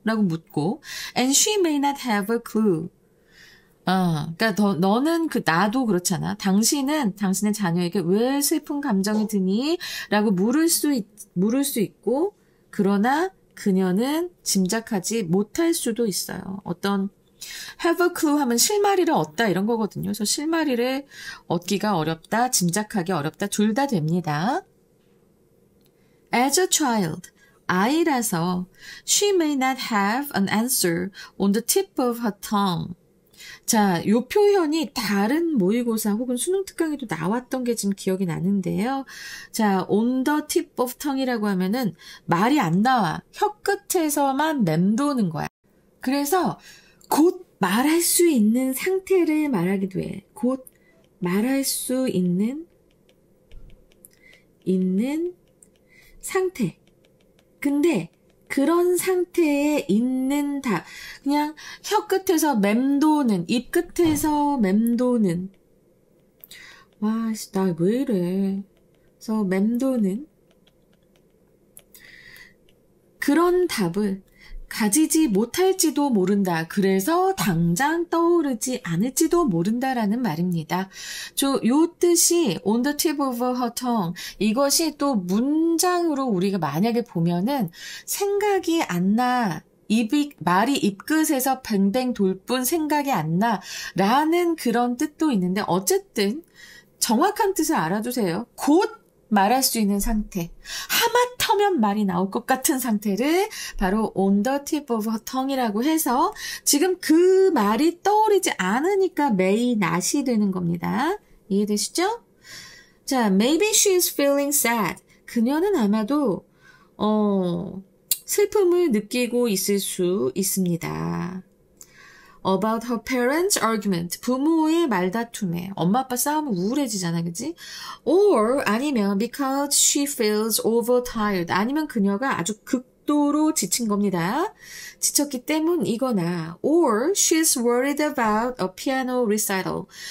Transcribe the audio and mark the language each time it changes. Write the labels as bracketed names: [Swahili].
[Korean] 라고 묻고 [English] And she may not have a clue. [Korean] 그러니까 너는 나도 그렇잖아. 당신은 당신의 자녀에게 왜 슬픈 감정이 드니? 라고 물을 수 있고 그러나 그녀는 짐작하지 못할 수도 있어요. 어떤 [English] have a clue [Korean] 하면 실마리를 얻다 이런 거거든요. 그래서 실마리를 얻기가 어렵다, 짐작하기 어렵다, 둘 다 됩니다. [English] As a child, [Korean] 아이라서 [English] she may not have an answer on the tip of her tongue. [Korean] 자, 요 표현이 다른 모의고사 혹은 수능 특강에도 나왔던 게 지금 기억이 나는데요. 자, [English] on the tip of tongue [Korean] 이라고 하면은 말이 안 나와. 혀 끝에서만 맴도는 거야. 그래서 곧 말할 수 있는 상태를 말하기도 해. 곧 말할 수 있는 상태. 근데 그런 상태에 있는 그냥 혀 끝에서 맴도는, 입 끝에서 맴도는. 와, 나 왜 이래. 그래서 맴도는 그런 답을 가지지 못할지도 모른다. 그래서 당장 떠오르지 않을지도 모른다라는 말입니다. 요 뜻이 [English] on the tip of her tongue. [Korean] 이것이 또 문장으로 우리가 만약에 보면은 생각이 안 나. 말이 입끝에서 뱅뱅 돌 뿐 생각이 안 나. 라는 그런 뜻도 있는데 어쨌든 정확한 뜻을 알아두세요. 곧 말할 수 있는 상태. 하마터면 말이 나올 것 같은 상태를 바로 [English] on the tip of her tongue [Korean] 이라고 해서 지금 그 말이 떠오르지 않으니까 may not이 되는 겁니다. 이해되시죠? [English] 자, maybe she is feeling sad. [Korean] 그녀는 아마도 슬픔을 느끼고 있을 수 있습니다. [English] About her parents' argument. [Korean] 부모의 말다툼에. 엄마 아빠 싸우면 우울해지잖아, 그치? [English] Or [Korean] 아니면 [English] because she feels overtired. [Korean] 아니면 그녀가 아주 극도로 지친 겁니다. 지쳤기 때문이거나 [English] or she's worried about a piano recital.